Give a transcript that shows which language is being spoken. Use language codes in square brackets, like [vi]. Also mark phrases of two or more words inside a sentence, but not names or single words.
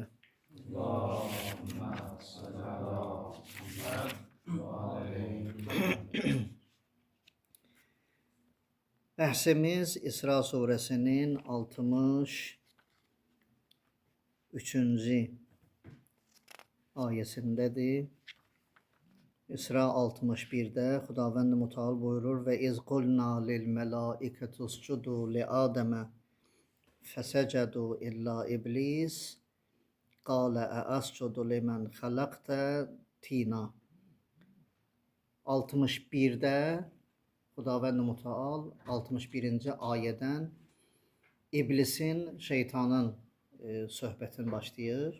[ar] اللهم صل على محمد وآل محمد. [az] Bəhsimiz İsra suresinin 63. ayesindədir. İsra 61'də Xudavənd Müteal buyurur [ar] وإذ قلنا للملائكة اسجدوا لآدم فسجدوا إلا إبليس قال أأسجد لمن خلقت طينا. [az] 61'də Xudavənd Müteal 61-ci ayədən iblisin, şeytanın söhbətin başlayır.